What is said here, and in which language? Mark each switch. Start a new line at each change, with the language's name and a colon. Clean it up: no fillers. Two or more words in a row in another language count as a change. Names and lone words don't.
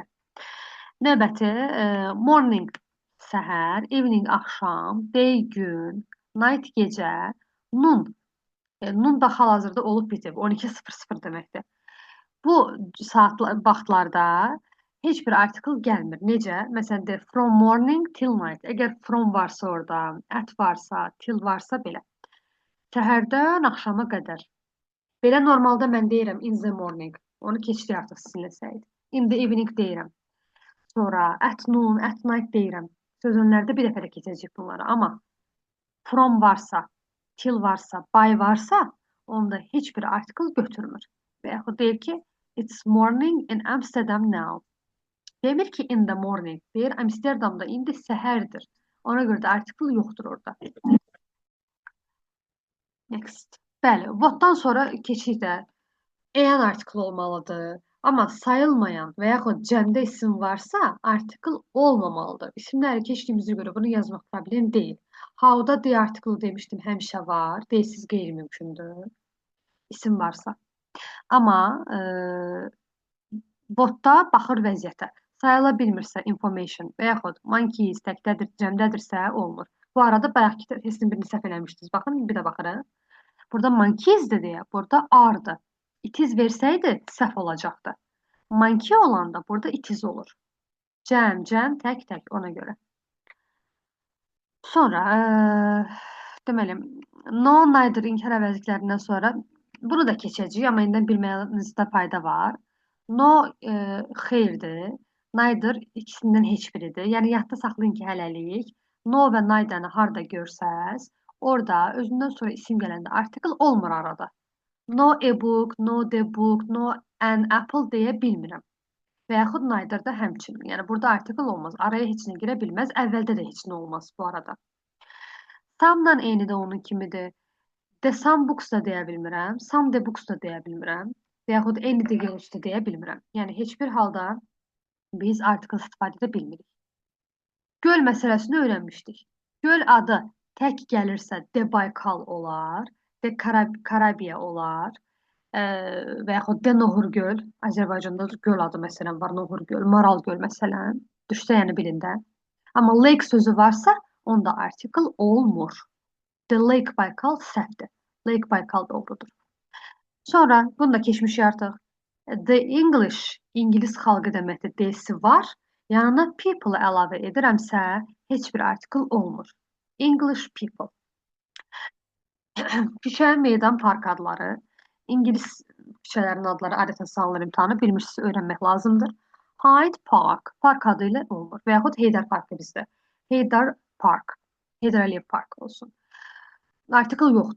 Azerbaijani: Növbəti, morning səhər, evening axşam, day gün, night gecə, noon. Noon da hal-hazırda olub bitib. 12:00 deməkdir. Bu vaxtlarda heç bir article gəlmir. Necə? Məsələn,
English: de, from morning till night.
Azerbaijani: Əgər from varsa orada, at varsa, till varsa belə. Səhərdən axşama qədər. Belə normalda mən deyirəm
English: in the morning.
Azerbaijani: Onu keçdi artıq sizinlə səyid.
English: In the evening
Azerbaijani: deyirəm. Sonra
English: at noon, at night
Azerbaijani: deyirəm. Söz önlərdə bir dəfə də keçəcək bunları. Amma from varsa, till varsa, by varsa, onda heç bir article götürmür. Və yaxud deyir ki,
English: it's morning in Amsterdam now.
Azerbaijani: Demir ki
English: in the morning,
Azerbaijani: deyir Amsterdamda indi səhərdir. Ona görə də article yoxdur orada. Next. Bəli, what'dan sonra keçik də
English: an article
Azerbaijani: olmalıdır. Amma sayılmayan və yaxud cəmdə isim varsa, article olmamalıdır. İsimləri keçdiyimizə görə bunu yazmaq problem deyil. How'da
English: the article
Azerbaijani: demişdim, həmişə var. Deyilsiz qeyri-mümkündür. İsim varsa. Amma botda baxır vəziyyətə. Sayıla bilmirsə information və yaxud monkeys təkdədir, cəmdədirsə olmur. Bu arada bayaqki testin birini səhv eləmişdiniz. Baxın, bir də baxırıq. Burada monkeysdir deyə, burada are-dır.
English: It is
Azerbaijani: versəydi səhv olacaqdı. Monkey olanda burada
English: it is
Azerbaijani: olur. Cəm, tək, ona görə. Sonra, deməli, no, neither inkar əvəzliklərindən sonra bunu da keçəcəyik, amma indən bilməyinizdə fayda var. No, xeyirdir. Neither ikisindən heç biridir. Yəni, yadda saxlayın ki, hələlik. No və neither-ni harda görsəz, orada özündən sonra isim gələndə article olmur arada.
English: No a book, no the book, no an apple
Azerbaijani: deyə bilmirəm. Və yaxud neither da həmçinin. Yəni, burada article olmaz. Araya heç nə girə bilməz. Əvvəldə də heç nə olmaz bu arada. Some-dan eyni də onun kimidir.
English: The some books
Azerbaijani: da deyə bilmirəm.
English: Some the books
Azerbaijani: da deyə bilmirəm. Və yaxud
English: any the girls
Azerbaijani: da deyə bilmirəm. Yəni, heç bir halda biz article istifadə edə bilmirik. Göl məsələsini öyrənmişdik. Göl adı tək gəlirsə de Baykal olar, de Karabiya olar və yaxud de Nohur göl. Azərbaycanda göl adı məsələn var, Nohur göl, Maral göl məsələn. Düşsə yəni birində. Amma lake sözü varsa, onda article olmur.
English: The Lake Baykal
Azerbaijani: səhvdir. Lake Baykal doğrudur. Sonra, bunu da keçmişik artıq.
English: The English,
Azerbaijani: İngilis xalqı deməkdir, D-si var. Yanına people əlavə edirəmsə, heç bir article olmur.
English: English people.
Azerbaijani: Küçə, meydan, park adları. İngilis küçələrin adları adətən salınır imtahanı. Bilmişsiniz, öyrənmək lazımdır. Hyde Park, park adı ilə olmur. Və yaxud Heydər Parkı bizdə. Heydər Park. Heydər Əliyev Park olsun. Article yoxdur.